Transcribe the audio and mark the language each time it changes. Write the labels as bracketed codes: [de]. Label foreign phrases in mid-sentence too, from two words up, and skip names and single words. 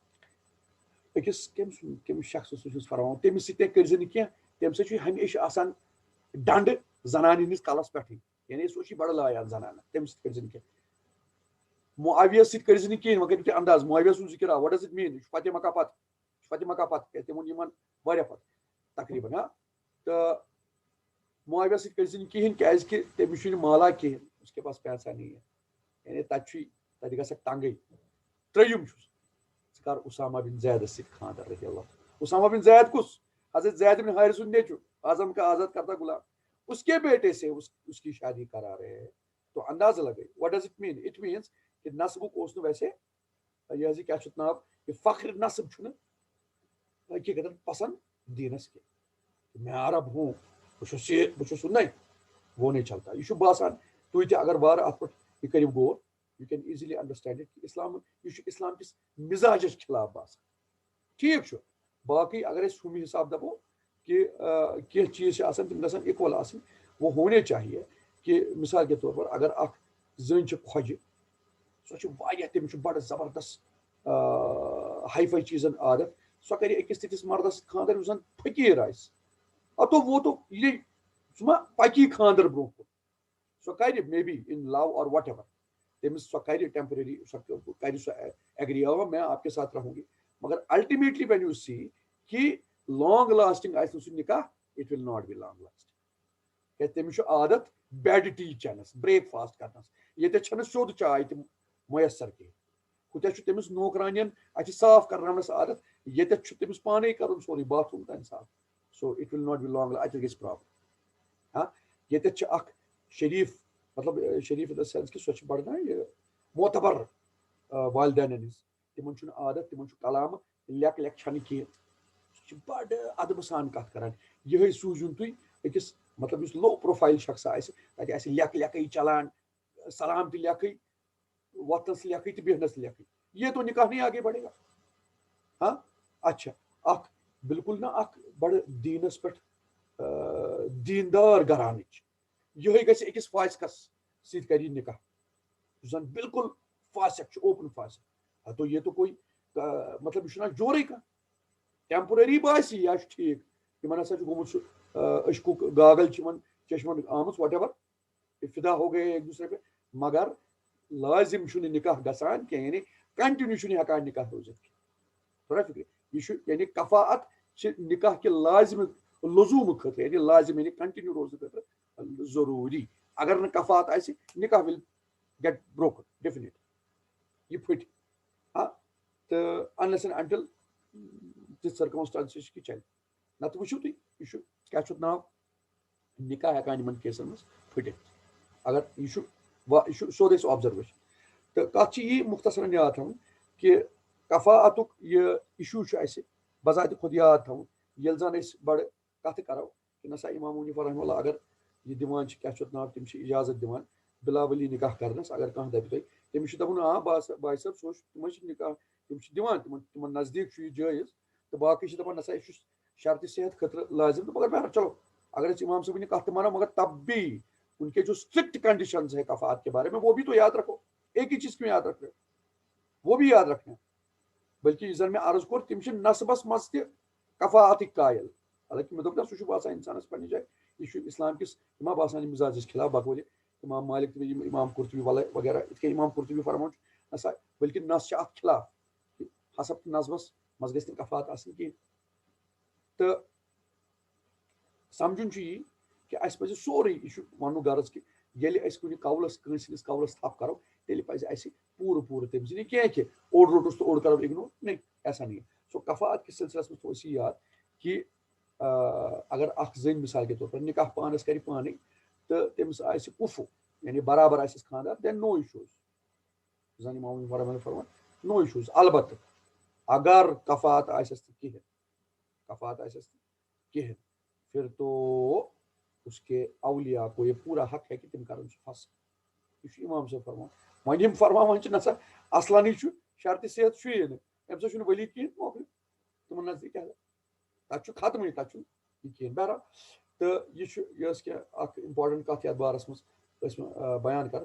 [ks] أکِس کٔمِس شخصس چھُس فرماوان تٔمِس سۭتۍ تہِ کٔرزِ نہٕ کینٛہہ تَمہِ سۭتۍ چھُ ہمیشہِ آسان ڈنڈٕ زنانہِ ہٕنٛدِس کلس پٮ۪ٹھٕے یعنی سُہ چھُ بڑٕ لایان زنانہٕ تٔمِس سۭتۍ کٔرزِ نہٕ کینٛہہ معاویہ سۭتۍ کٔرزِ نہٕ کِہیٖنۍ وۄنۍ کٔرِو تُہۍ انداز معاویہ سُنٛد ذکر آو [en] what does it mean [ks] یہِ چھُ فتح مکہ پتہٕ تِمن یِمن واریاہ پتہٕ تقریٖبن ہا تہٕ معاویہ سۭتۍ کٔرزِ نہٕ کِہیٖنۍ کیازِ کہِ تٔمِس چھُنہٕ مالا کِہیٖنۍ [ur] اس کے پاس پیسہ نہیں ہے [ks] یعنی تتہِ چھُے تتہِ گژھکھ تنگٕے ترٛیٚیِم چھُس ژٕ کر اسامہ بن زیدس سۭتۍ خاندر رضی اللہ اسامہ بن زید کُس حضرت زید بن حارث سُنٛد نیٚچوٗ [ur] اعظم کا آزاد کردہ غلام اس کے بیٹے سے اس کی شادی کرا رہے ہیں تو اندازہ لگے [en] what does it mean it [ks] مینس کہ نصبُک اوس نہٕ ویسے یہِ حظ یہِ کیٛاہ چھُ ناو یہِ فخر نصب چھُنہٕ حقیٖقتن پسنٛد دیٖنس کینٛہہ میں [ur] عرب ہوں [ks] بہٕ چھُس [ur] نہیں وہ نہیں چلتا یہ [ks] چھُ باسان تُہۍ تہِ اگر وارٕ اتھ پٮ۪ٹھ یہِ کٔرِو غور [en] you can easily understand it [ks] اسلام یہِ چھُ اسلام کِس مزاجس خلاف باسان ٹھیٖک چھُ باقٕے اگر أسۍ ہُمہِ حساب دپو کہ کینٛہہ چیٖز چھِ آسان تِم گژھن اِکول آسٕنۍ [ur] وہ ہونے چاہیے کہ مثال کے طور پر [ks] اگر اکھ زٔنۍ چھِ کھۄجہِ سۄ چھِ واریاہ تٔمِس چھُ بڑٕ زبردست ہاے فاے چیٖزن عادت سۄ کرِ أکِس تِتھِس مردس خاندر یُس زن فقیٖر آسہِ اتو ووتو یہِ سُہ ما پکی خاندر برونٛہہ کُن سۄ کرِ [en] maybe in love or whatever [ks] تٔمِس سۄ کرِ ٹیمپرری سۄ کرِ سۄ ایگری [ur] میں آپ کے ساتھ رہوں [ks] گی مگر [en] ultimately when you see [ks] کہ [en] long lasting [ks] آسہِ نہٕ سُہ نکاح [en] it will not be long lasting [ks] کیٛازِ تٔمِس چھُ عادت [en] bed tea [ks] چٮ۪نس بریک فاسٹ کرنس ییٚتٮ۪تھ چھنہٕ سیوٚد چاے تہِ میسر کینٛہہ ہُتٮ۪تھ چھُ تٔمِس نوکرانین اتہِ چھِ صاف کرناونس عادت ییٚتٮ۪تھ چھُ تٔمِس پانے کرُن سورُے باتھ روٗم تانۍ صاف [en] so it will not be long [ks] اتہِ گژھِ پرابلم ہاں ییٚتٮ۪تھ چھِ اکھ شریٖف مطلب شریٖف [en] in the sense [ks] کہِ سۄ چھِ بڑٕ نا یہِ معتبر والدینن ہٕنٛز تِمن چھُنہٕ عادت تِمن چھُ کلامہٕ لیکھ چھنہٕ کینٛہہ سُہ چھُ بڑٕ ادبہٕ سان کتھ کران یِہے سوٗزِوُن تُہۍ أکِس مطلب یُس [en] low profile [ks] شخص آسہِ تتہِ آسہِ لیکھٕے چلان سلام تہِ لیکھٕے وتھنس لیکھٕے تہٕ بیہنس لیکھٕے [ur] یہ تو نکاح نہیں آگے بڑھے گا ہاں اچھا [ks] اکھ بالکل نا اکھ بڑٕ دیٖنس پٮ۪ٹھ دیندار گھرانٕچ یِہے گژھِ أکِس فاسقس سۭتۍ کر یہِ نکاح یُس زن بالکل فاسق چھُ اوپن فاسق [ur] تو یہ تو کوئی مطلب [ks] یہِ چھُنہ جورٕے کانٛہہ ٹیمپرری باسہِ یا چھُ ٹھیٖک یِمن ہسا چھُ گوٚمُت سُہ عشقُک گاگل چھِ یِمن چشمن آمٕژ [en] whatever [ur] فدا ہو گئے ایک دوسرے پہ [ks] مگر لازم چھُنہٕ نکاح گژھان کینٛہہ یعنی کنٹِنیو چھُنہٕ ہٮ۪کان نکاح روٗزِتھ تھوڑا فکر یہِ چھُ یعنی کفاعت چھِ نکاح کہِ لازمہٕ لزوٗمہٕ خٲطرٕ یعنی لازم یعنی کنٹِنیو روزنہٕ خٲطرٕ ضروری. اگر نہٕ کفات آسہِ نکاح [en] will get broken definite, [ks] یہ پھٹ تہٕ [en] unless and until [ks] تِژھ سرکمسٹانسز چھِ کہِ چلہِ. نتہٕ وٕچھِو تُہۍ یہِ چھُ کیٛاہ چھُ ناو نکاح ہٮ۪کان یِمن کیسن منٛز پھٕٹِتھ اگر یہِ چھُ سیوٚد اَسہِ آبزرویشن. تہٕ کتھ چھِ یی مختصرن یاد تھاوُن کہِ کفاعتُک یہِ اِشوٗ چھُ اَسہِ بذاتِ خود یاد تھاوُن ییٚلہِ زن أسۍ بڑٕ کتھٕ کرو کہِ نسا امام حنیفہ رحمہ اللہ اگر یہِ دِوان چھِ کیٛاہ چھُ اَتھ ناو تِم چھِ اِجازت دِوان بلا ولی نکاح کرنس. اگر کانٛہہ دپہِ تۄہہِ تٔمِس چھُ دپُن بھائی صٲب سُہ تِمن چھِ نکاح تِم چھِ دِوان تِمن نزدیٖک چھُ یہِ جٲیز تہٕ باقٕے چھِ دپان نسا یہِ چھُ شرطِ صحت خٲطرٕ لٲزم تہٕ مگر بہر چلو اگر أسۍ امام صٲبٕنۍ کتھ تہِ مانو [ur] مگر تب بھی ان کے جو اسٹرکٹ کنڈیشنز ہے کفات کے بارے میں وہ بھی تو یاد رکھو. ایک ہی چیز کیوں یاد رکھ رہے وہ بھی یاد رکھنا. [ks] بلکہ یُس زن مےٚ عرض کوٚر تِم چھِ نسبس منٛز تہِ کفاعتٕکۍ قایل. حالانکہِ مےٚ دوٚپ نہ سُہ چھُ باسان انسانس پننہِ جایہِ یہِ چھُ اسلام کِس یہِ ما باسان مزاجس خلاف بقولہِ امام مالک تہٕ بیٚیہِ امام قرطبی وغیرہ یِتھ کٔنۍ امام قرطبی فرمان چھُ نسا بلکہ نس چھِ اتھ خلاف حسب نظمس منٛز گژھِ نہٕ کفات آسٕنۍ کینٛہہ. تہٕ سمجھُن چھُ یی کہِ اَسہِ پزِ سورُے یہِ چھُ وننُک غرض کہِ ییٚلہِ أسۍ کُنہِ قولس کٲنٛسہِ ہٕنٛدِس قولس تھپھ کرو تیٚلہِ پزِ اَسہِ پوٗرٕ پوٗرٕ تٔمۍ سٕنٛدِ کینٛہہ کہِ اوٚڑ روٚٹُس تہٕ اوٚڑ کرو اِگنور [ur] نہیں ایسا نہیں. [ks] سو کفات کِس سلسلس منٛز تھوو اَسہِ یہِ یاد کہِ اگر اکھ زٔنۍ [ur] مثال کے طور پر [ks] نکاح پانس کرِ پانے تہٕ تٔمِس آسہِ کُفوٗ یعنی برابر آسٮ۪س خاندار [en] then no issues. [ks] زن امام فرمان [en] no issues. [ks] البتہٕ اگر کفات آسٮ۪س نہٕ کِہینۍ کفات آسٮ۪س نہٕ کِہینۍ [ur] پھر تو اس کے اولیاء کو یہ پورا حق ہے کہ [ks] تم کرن سُہ فسخ. یہ چھُ امام صٲب فرمان. وۄنۍ یِم فرماوان چھِ نسا اصلنٕے چھُ شرطِ صحت چھُیی نہٕ اَمہِ سۭتۍ چھُنہٕ ؤلی کِہینۍ موقعہٕ تِمن نزدیٖک تتہِ چھُ ختمٕے تتہِ چھُنہٕ یہِ کِہینۍ. بہرحال تہٕ یہِ چھُ یہِ ٲس کینٛہہ اکھ امپاٹنٹ کتھ یتھ بارس منٛز ٲسۍ مےٚ بیان کرٕنۍ.